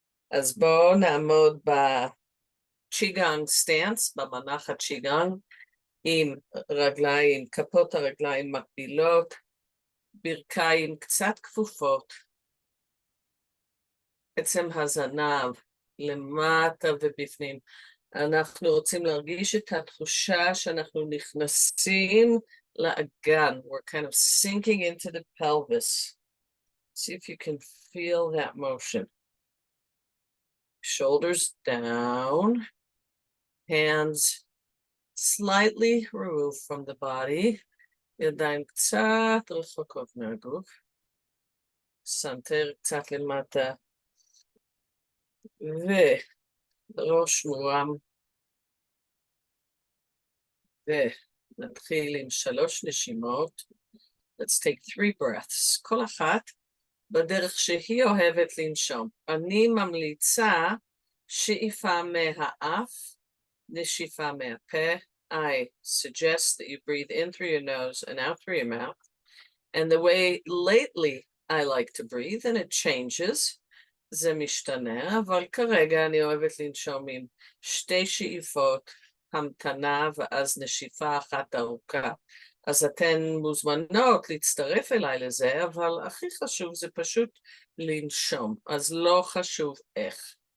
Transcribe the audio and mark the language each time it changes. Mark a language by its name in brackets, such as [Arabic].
[Hebrew] אז בואו נעמוד בצ'יגאנג סטנס, במנח הצ'יגאנג, עם רגליים, כפות הרגליים מקבילות, ברכיים קצת כפופות, עצם הזנב למטה ובפנים. אנחנו רוצים להרגיש את התחושה שאנחנו נכנסים לאגן. [English] We're kind of sinking into the pelvis. See if you can feel that motion. Shoulders down, hands slightly removed from the body, [Hebrew] ידיים קצת רחוקות מהגוף, סנטר קצת למטה, וראש מורם, ונתחיל עם 3 נשימות. [English] Let's take 3 breaths. [Hebrew] כל אחת בדרך שהיא אוהבת לנשום. אני ממליצה שאיפה מהאף, נשיפה מהפה. [English] I suggest that you breathe in through your nose and out through your mouth. And the way lately I like to breathe, and it changes, [Hebrew] זה משתנה, אבל כרגע אני אוהבת לנשום עם 2 שאיפות, המתנה ואז נשיפה אחת ארוכה. אז אתן מוזמנות להצטרף אליי לזה, אבל הכי חשוב זה פשוט לנשום, אז לא חשוב איך.